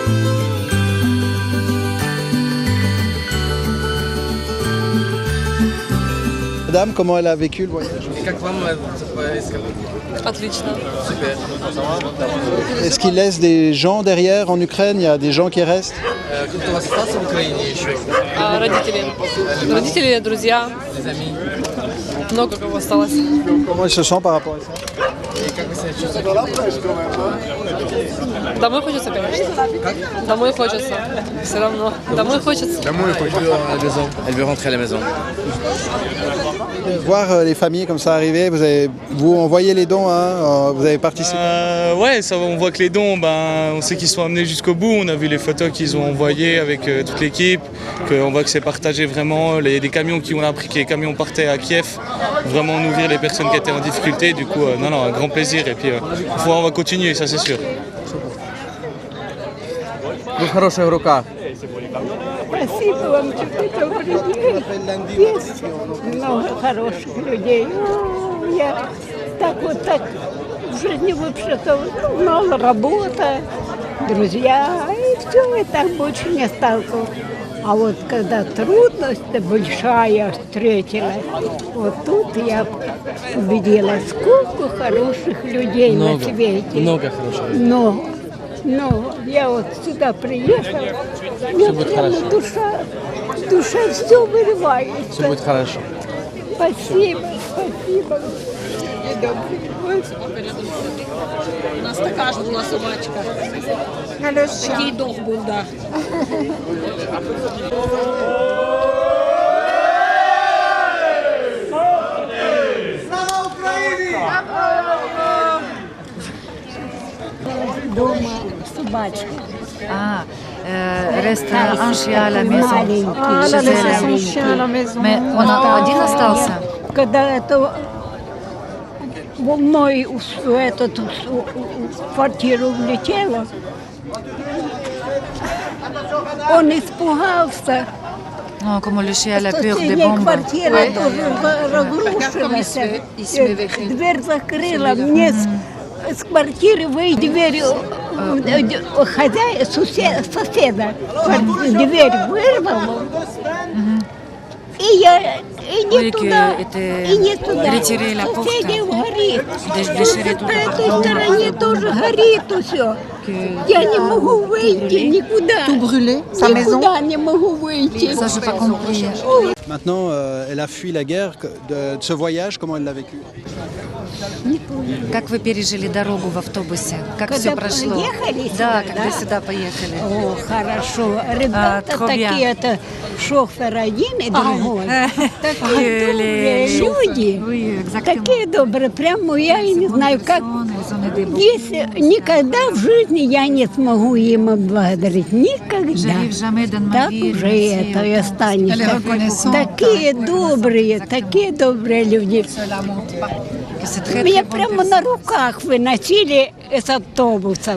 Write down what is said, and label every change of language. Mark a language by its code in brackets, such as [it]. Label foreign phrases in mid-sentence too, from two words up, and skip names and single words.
[fr] Madame, comment elle a vécu le voyage? [ru] Отлично. Super. [fr] Est-ce qu'il laisse des gens derrière en Ukraine? Il y a des gens qui restent? [ru] Кто у вас остался в Украине еще? Родители. Родители, друзья. [fr] Les amis. [ru] Много кого осталось. [fr] Comment ils se sentent par rapport à ça? [ru] Как вы себя чувствуете? Домой хочется, конечно. Домой хочется. Все равно. Домой хочется. Домой хочется. [fr] Elle veut rentrer à la maison. Voir les familles comme ça arriver, vous envoyez les dons, hein, vous avez participé? Ouais, ça, on voit que les dons, on sait qu'ils sont amenés jusqu'au bout. On a vu les photos qu'ils ont envoyées avec toute l'équipe, qu'on voit que c'est partagé vraiment. Il y a des camions qui ont appris que les camions partaient à Kiev, vraiment nourrir les personnes qui étaient en difficulté. Du coup, un grand plaisir. Et puis, on va continuer, ça c'est sûr. [ru] Вы в хороших руках. Спасибо вам, добрый день. Есть много хороших людей. Я так в жизни вообще-то мало работа, друзья, и все, и так больше не сталкивалась. А вот когда трудность большая встретила, вот тут я увидела, сколько хороших людей на свете. Много хороших. Но я вот сюда приехала, Все будет хорошо. душа все вырывается. Все будет хорошо. Спасибо. [uk] У нас така ж була собачка. Такий дог був, так. [ru] Дома собачка. [fr] Reste un chien à la maison. Elle a laissé son chien à la maison. Mais on a [ru] один остался. Когда это в мою квартиру влетело, он испугался. [fr] Comment le chien a la peur des bombes. [ru] Квартира тоже разрушилась. Дверь закрыла. Мне с квартиры выйти дверь соседа. Дверь вырвала. [fr] Oui, que était retiré la porte. Déchiré tout. [ru] По этой стороне тоже горит все. Я не могу выйти никуда. [fr] Tout brûlé, sa maison. [ru] Никуда не могу выйти. [fr] Ça, j'ai pas compris. Maintenant, elle a fui la guerre. De ce voyage, comment elle l'a vécu? [ru] Как вы пережили дорогу в автобусе? Как Когда все прошло? поехали Да, сюда, когда да? сюда поехали. О, хорошо. Ребята [fr] trop bien. [ru] такие, это шофер один и другой. Такие добрые les люди. [fr] Oui, exactement. [ru] Такие добрые. Прямо я и не знаю, как... Если никогда в жизни я не смогу им отблагодарить. Никогда. Так уже это и останется. Такие добрые люди. Меня прямо на руках выносили из автобуса.